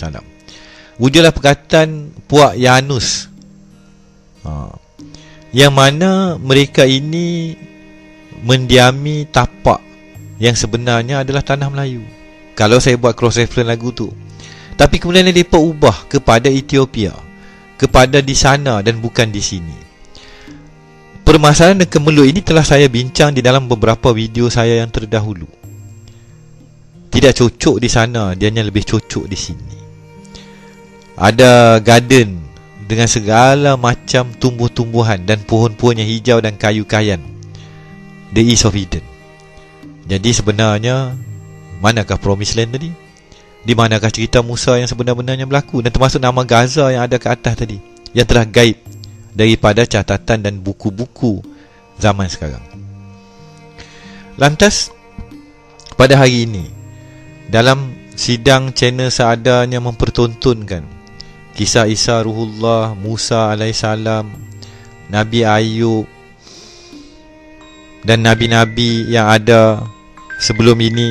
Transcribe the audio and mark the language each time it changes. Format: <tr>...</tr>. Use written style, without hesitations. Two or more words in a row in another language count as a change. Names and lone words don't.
<ms>Wujudlah perkataan puak Yanus, yang mana mereka ini mendiami tapak yang sebenarnya adalah tanah Melayu. Kalau saya buat</ms> <en>cross reference</en> <ms>lagu tu. Tapi kemudian mereka ubah kepada Ethiopia, kepada di sana dan bukan di sini. Permasalahan dan kemelut ini telah saya bincang di dalam beberapa video saya yang terdahulu. Tidak cocok di sana, dia hanya lebih cocok di sini. Ada garden dengan segala macam tumbuh-tumbuhan dan pohon-pohon yang hijau dan kayu kayan.</ms> <en>The East of Eden.</en> <ms>Jadi sebenarnya, manakah Promised Land tadi? Di manakah cerita Musa yang sebenar-benarnya berlaku? Dan termasuk nama Gaza yang ada ke atas tadi, yang telah gaib daripada catatan dan buku-buku zaman sekarang. Lantas, pada hari ini, dalam sidang channel seadanya mempertontonkan kisah Isa Ruhullah, Musa alaihissalam, Nabi Ayub dan Nabi-Nabi yang ada sebelum ini.</ms>